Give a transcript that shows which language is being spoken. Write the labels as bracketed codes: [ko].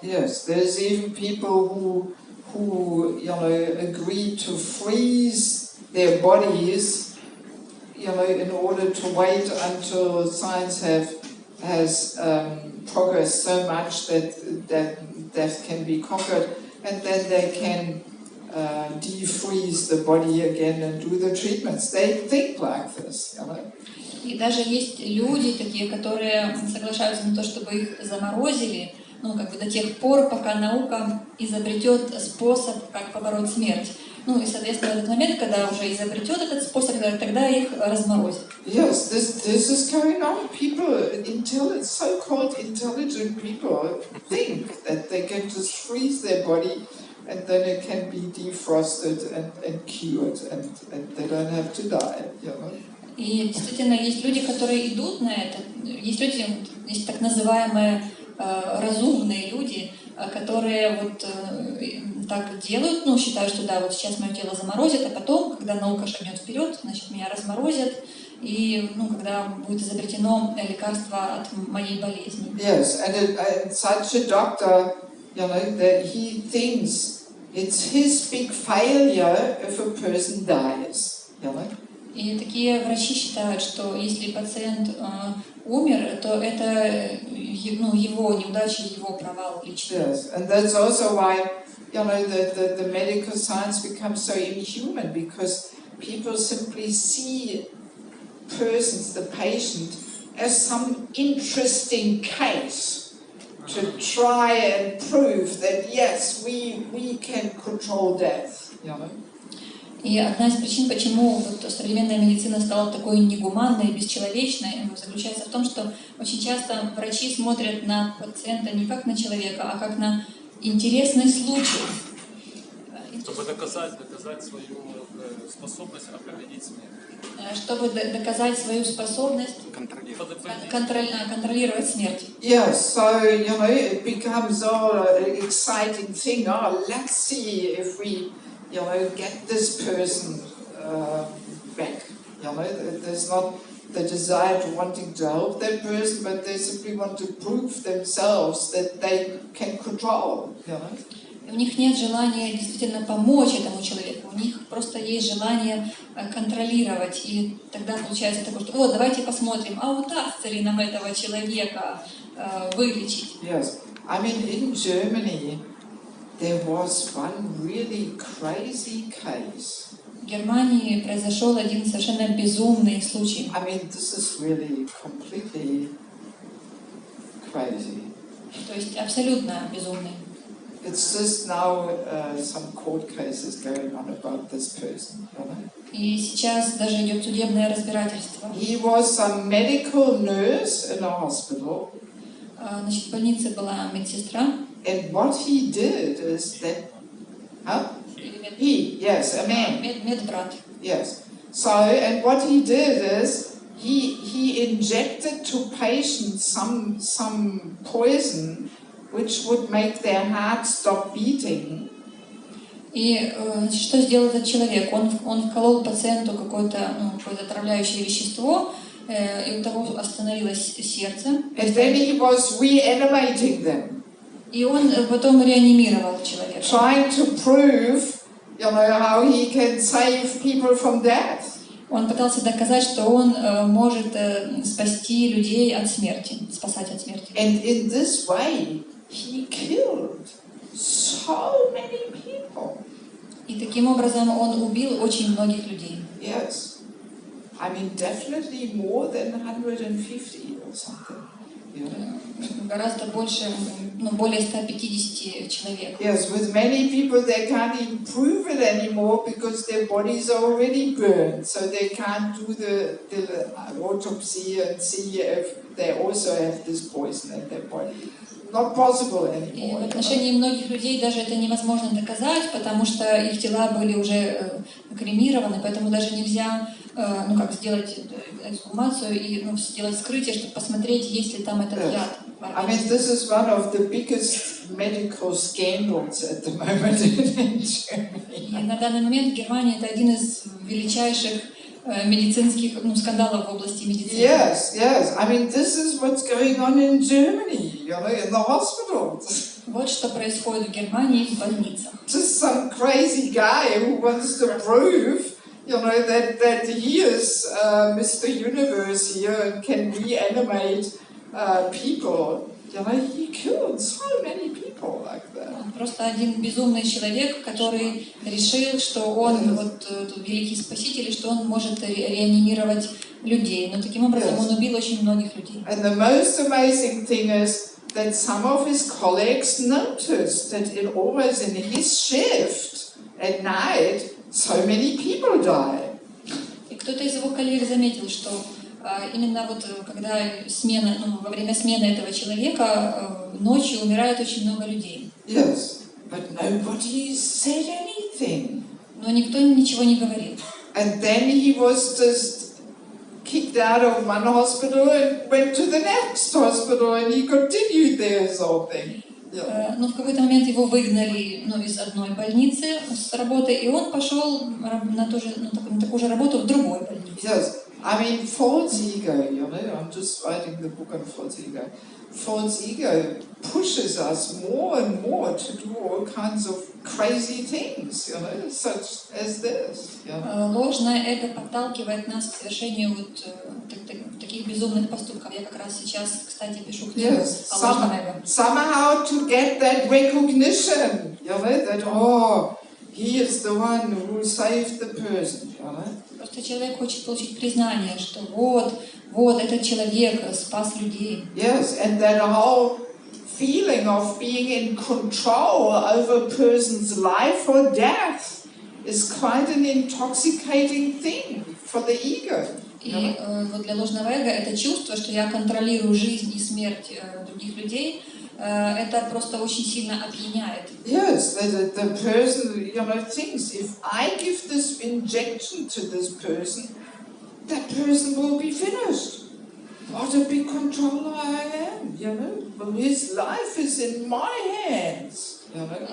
[en] Yes, there's even people who agree to freeze their bodies, in order to wait until science have has progressed so much that death can be conquered, and then they can defreeze the body again and do the treatments. They think like this, you know. [ru] И даже есть люди такие, которые соглашаются на то, чтобы их заморозили, ну, как бы до тех пор, пока наука изобретет способ, как побороть смерть. Ну, и, соответственно, в этот момент, когда уже изобретет этот способ, тогда их разморозят. [en] Yes, this is going on. People, so-called intelligent people, think that they can just freeze their body and then it can be defrosted and cured and they don't have to die, you know. [ru] И действительно есть люди, которые идут на это. Есть так называемые разумные люди, которые вот так делают, ну, считают, что да, вот сейчас мое тело заморозит, а потом, когда наука шагнет вперед, значит, меня разморозят, и, ну, когда будет изобретено лекарство от моей болезни. [en] Yes, and such a doctor, you know, that he thinks it's his big failure if a person dies, you know. [ru] И такие врачи считают, что если пациент умер, то это, ну, его неудача, его провал личный. [en] Yes, and that's also why, you know, the medical science becomes so inhuman, because people simply see persons, the patient, as some interesting case to try and prove that yes, we can control death, you know. [ru] И одна из причин, почему вот современная медицина стала такой негуманной, бесчеловечной, заключается в том, что очень часто врачи смотрят на пациента не как на человека, а как на интересный случай. Чтобы доказать свою способность определить смерть. Чтобы доказать свою способность контролировать смерть. [en] Yes, so, you know, it becomes all an exciting thing. Oh, let's see if we, you know, get this person back. You know, there's not the desire to wanting to help that person, but they simply want to prove themselves that they can control. You know. [ru] У них нет желания действительно помочь этому человеку, у них просто есть желание контролировать. И тогда получается такое, что вот давайте посмотрим, а удастся ли нам этого человека вылечить. [en] Yes, I mean in Germany there was one really crazy case. [ru] В Германии произошел один совершенно безумный случай. [en] I mean this is really completely crazy. [ru] То есть абсолютно безумный. [en] It's just now some court cases going on about this person. You know? [ru] И сейчас даже идет судебное разбирательство. [en] He was a medical nurse in a hospital. [ru] Значит, в больнице была медсестра. [en] And what he did is that, yes, a man. [ru] Медбрат. [en] Yes. So, and what he did is he injected to patients some poison which would make their heart stop beating. [ru] И что сделал этот человек? Он вколол пациенту какое-то отравляющее вещество, и у того остановилось сердце. [en] And then he was reanimating them. [ru] И он потом реанимировал человека. [en] Trying to prove, you know, how he can save people from death. [ru] Он пытался доказать, что он может спасти людей от смерти, спасать от смерти. [en] And in this way, he killed so many people. [ru] И таким образом он убил очень многих людей. [en] Yes, I mean definitely more than 150 or something. [ru] Гораздо больше, более 150 человек. [en] Yes, with many people they can't even prove it anymore because their bodies are already burned, so they can't do the autopsy and see if they also have this poison in their body. Not possible anymore. [ru] И в отношении многих людей даже это невозможно доказать, потому что их тела были уже кремированы, поэтому даже нельзя сделать эксгумацию и сделать вскрытие, чтобы посмотреть, есть ли там этот яд. [en] I mean, this is one of the biggest medical scandals at the moment in Germany. [ru] И на данный момент в Германии это один из величайших медицинских скандалов в области медицины. [en] Yes, yes. I mean, this is what's going on in Germany, you know, in the hospitals. [ru] Вот что происходит в Германии в больницах. [en] Just some crazy guy who wants to prove, you know, that he is Mr. Universe here and can reanimate people, you know, he killed so many people like that. [ru] Просто один безумный человек, который решил, что он вот великий спаситель, что он может реанимировать людей. Но таким образом он убил очень многих людей. [en] And the most amazing thing is that some of his colleagues noticed that it always in his shift at night so many people die. [ru] И кто-то из его коллег заметил, что именно вот когда смена, во время смены этого человека ночью умирает очень много людей. [en] Yes, but nobody said anything. [ru] Но никто ничего не говорил. [en] And then he was just kicked out of one hospital and went to the next hospital, and he continued there or something. [ru] Но в какой-то момент его выгнали из одной больницы с работы, и он пошел на такую же работу в другой больнице. [en] Yes, I mean false ego, you know, I'm just writing the book on false ego. False ego pushes us more and more to do all kinds of crazy things, you know, such as this. You know? [ru] Ложное эго подталкивает нас к совершению вот таких безумных поступков. Я как раз сейчас, кстати, пишу книгу о ложном эго. [en] Somehow to get that recognition, you know, that he is the one who saved the person, you know. [ru] Просто человек хочет получить признание, что вот этот человек спас людей. [en] Yes, and that whole feeling of being in control over a person's life or death is quite an intoxicating thing for the ego. [ru] И вот для ложного эго это чувство, что я контролирую жизнь и смерть других людей, это просто очень сильно опьяняет. [en] Yes, the person, you know, thinks if I give this injection to this person, that person will be finished. What a big controller I am, you know. Well, his life is in my hands, you know.